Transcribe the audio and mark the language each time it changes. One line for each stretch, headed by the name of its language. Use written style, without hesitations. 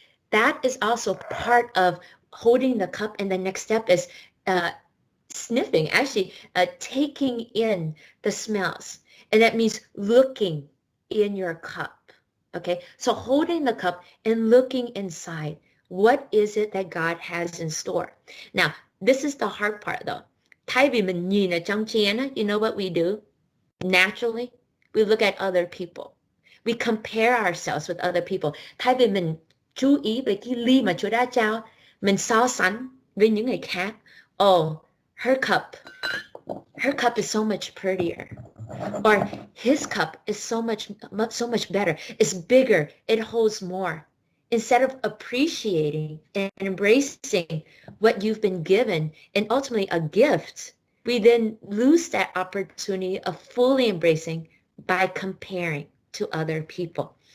English: That is also part of holding the cup. And the next step is sniffing, actually taking in the smells. And that means looking in your cup. Okay, so holding the cup and looking inside, what is it that God has in store? Now, this is the hard part though.
Vietnamese: Thay vì mình nhìn ở trong chén,
English: you know what we do? Naturally, we look at other people. We compare ourselves with other people.
Vietnamese: Thay vì mình chú ý về cái ly mà Chúa đã trao, mình so sánh với những người khác.
English: Oh, her cup is so much prettier. Or his cup is so much better. It's bigger. It holds more. Instead of appreciating and embracing what you've been given and ultimately a gift, we then lose that opportunity of fully embracing by comparing to other people.